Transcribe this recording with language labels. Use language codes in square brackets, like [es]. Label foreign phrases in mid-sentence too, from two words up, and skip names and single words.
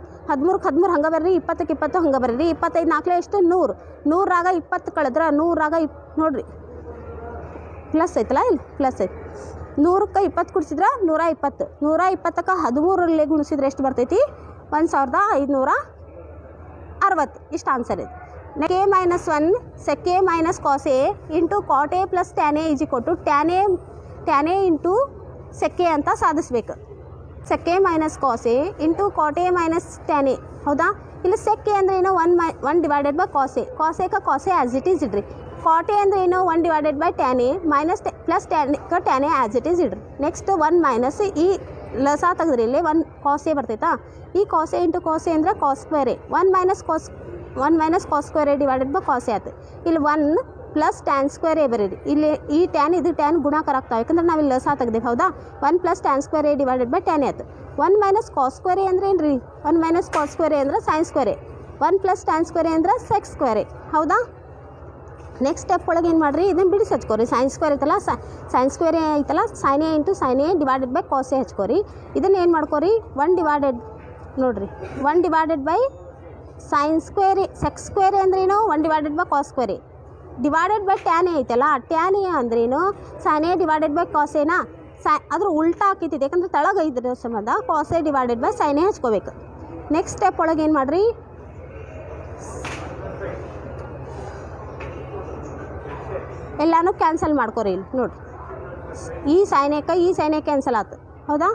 [kn] 13ಕ್ಕೆ 13 ಹಂಗೆ ಬರ್ರಿ. 20ಕ್ಕೆ 20 ಹಂಗೆ ಬರ್ರಿ. 25 4 ಎಷ್ಟು? 100. 100ರಾಗ 20 ಕಳೆದ್ರೆ 100ರಾಗ ನೋಡ್ರಿ ಪ್ಲಸ್ ಐತಲ್ಲ, ಇಲ್ಲಿ ಪ್ಲಸ್ ಐತಿ. 100ಕ್ಕೆ 20 ಕುಡಿಸಿದ್ರೆ 120. 120ಕ್ಕೆ 13ರಲ್ಲಿ ಗುಣಿಸಿದ್ರೆ ಎಷ್ಟು ಬರ್ತೈತಿ? 1560. ಇಷ್ಟು ಆನ್ಸರ್ ಇದೆ. [en] K - 1 sec A - cos A × cot A + tan A = tan A × sec A [kn] ಅಂತ ಸಾಧಿಸ್ಬೇಕು. [en] sec A - cos A × cot A - tan A. [kn] ಹೌದಾ? ಇಲ್ಲಿ [en] sec A [kn] ಅಂದ್ರೆ ಏನು? [en] 1 / cos A. cos A cos A as it is [kn] ಇಡ್ರಿ. [en] cot A [kn] ಅಂದ್ರೆ ಏನು? [en] 1 / tan A - tan A as it is [kn] ಇಡ್ರಿ. ನೆಕ್ಸ್ಟ್ 1 - ಈ ಲಸ ತೆಗೆದ್ರಿ ಇಲ್ಲಿ 1 cos A ಬರ್ತೈತಾ? ಈ [en] cos A × cos A [kn] ಅಂದರೆ [en] cos square A. 1 - cos square A / cos A [kn] ಆಯ್ತು. ಇಲ್ಲಿ [en] 1 + tan square A [kn] ಬರೀರಿ. ಇಲ್ಲಿ ಈ ಟ್ಯಾನ್ ಇದು ಟ್ಯಾನ್ ಗುಣಾಕಾರ ಆಗ್ತಾವೆ. ಯಾಕಂದ್ರೆ ನಾವು ಇಲ್ಲಿ ಲಸ ತೆಗ್ದೇವೆ. ಹೌದಾ? [en] 1 + tan square A / tan A [kn] ಆಯ್ತು. [en] 1 - cos square A [kn] ಅಂದ್ರೆ ಏನು ರೀ? [en] 1 - cos square A [kn] ಅಂದ್ರೆ [en] sin square A. 1 + tan square A [kn] ಅಂದ್ರೆ [en] sec square A. [kn] ಹೌದಾ? [en] next step [kn] ಒಳಗೆ ಏನು ಮಾಡಿರಿ? ಇದನ್ನು ಬಿಡಿಸಿ ಹಚ್ಕೋರಿ. [en] sin square [kn] ಐತಲ್ಲ, [en] sin square [kn] ಐತಲ್ಲ, [en] sin A × sin A / cos A [kn] ಹಚ್ಕೋರಿ. ಇದನ್ನು ಏನು ಮಾಡ್ಕೋರಿ? 1 ನೋಡ್ರಿ [en] 1 sin square sec square A [kn] ಅಂದ್ರೇನು? [en] 1 cos square A tan A [kn] ಐತಲ್ಲ, [en] tan A [kn] ಅಂದ್ರೇನು? [en] sin A / cos A [kn] ನಾ? ಅದ್ರ ಉಲ್ಟಾ ಹಾಕಿತಿದೆ. ಯಾಕಂದ್ರೆ ತಳಗ ಇದ್ರ ಸಂಬಂಧ [en] cos A / sin A [kn] ಹಚ್ಕೋಬೇಕು. [en] next step [kn] ಒಳಗೆ ಏನು ಮಾಡಿರಿ? ಎಲ್ಲಾನು ಕ್ಯಾನ್ಸಲ್ ಮಾಡ್ಕೋರಿ. ಇಲ್ಲಿ ನೋಡಿರಿ, ಈ [en] sin A [kn] ಕ್ಯಾನ್ಸಲ್ ಆಯ್ತು. ಹೌದಾ?